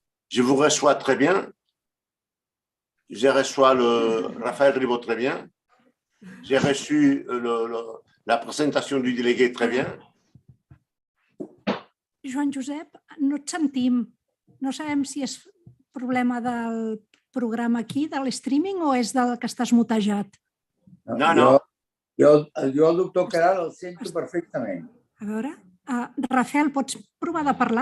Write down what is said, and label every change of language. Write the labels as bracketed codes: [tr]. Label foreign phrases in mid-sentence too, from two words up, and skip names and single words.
[fr] Je vous reçois très bien. Je reçois Raphaël Ribot très bien. J'ai reçu la présentation du délégué très bien. [ca] Joan Josep, no et sentim. No sabem si és problema del programa aquí, de l'streaming, o és del que estàs mutejat. No. Jo el doctor Caral el sento perfectament. A veure, Rafael, pots provar de parlar?